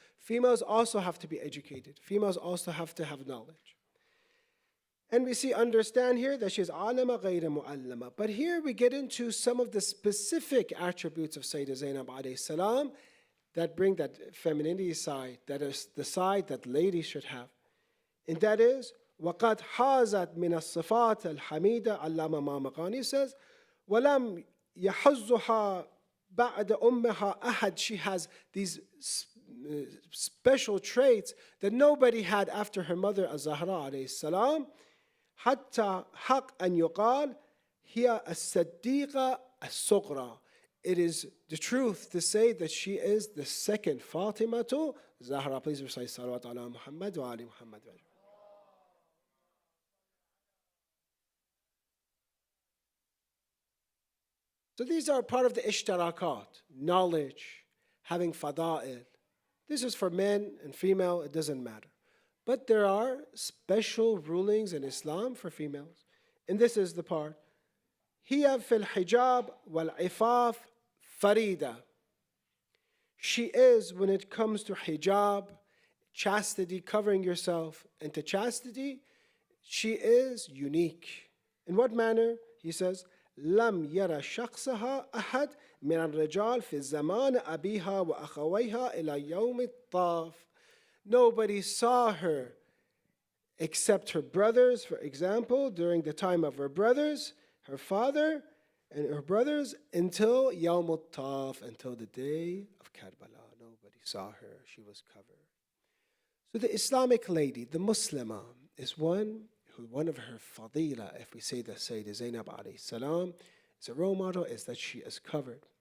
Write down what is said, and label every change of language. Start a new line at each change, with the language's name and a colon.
English: Females also have to be educated. Females also have to have knowledge. And we understand here that she is
Arabic: alama ghayra mu'allama.
English: But here we get into some of the specific attributes of Sayyidah Zainab alayhi salam that bring that femininity side, that is the side that ladies should have. And that is,
Arabic: وَقَدْ حَازَتْ مِنَ الصِّفَاتِ الْحَمِيدَةِ
English: Allama Mamiqani says,
Arabic: وَلَمْ يَحُزُّهَا بَعْدَ أُمِّهَا أَحَدٍ.
English: She has these special traits that nobody had after her mother, Az-Zahra alayhi salam.
Arabic: حتى حق أن يقال هي الصديقة الصغرى.
English: It is the truth to say that she is the second Fatima to Zahra. Please recite salawat ala Muhammad wa ali Muhammad. So these are part of the ishtarakat, knowledge, having fada'il. This is for men and female, it doesn't matter. But there are special rulings in Islam for females. And this is the part.
Arabic: Hiya fil hijab wal ifaf farida.
English: She is, when it comes to hijab, chastity, covering yourself, and to chastity, she is unique. In what manner? He says,
Arabic: لم ير شخصها أحد من الرجال في زمان أبيها وأخويها إلى يوم الطاف.
English: Nobody saw her except her brothers, for example, during the time of her brothers, her father, and her brothers, until Yawm al-Taf, until the day of Karbala. Nobody saw her. She was covered. So the Islamic lady, the Muslimah, is one of her fadila, if we say that Sayyida Zainab alayhi salam is a role model, is that she is covered.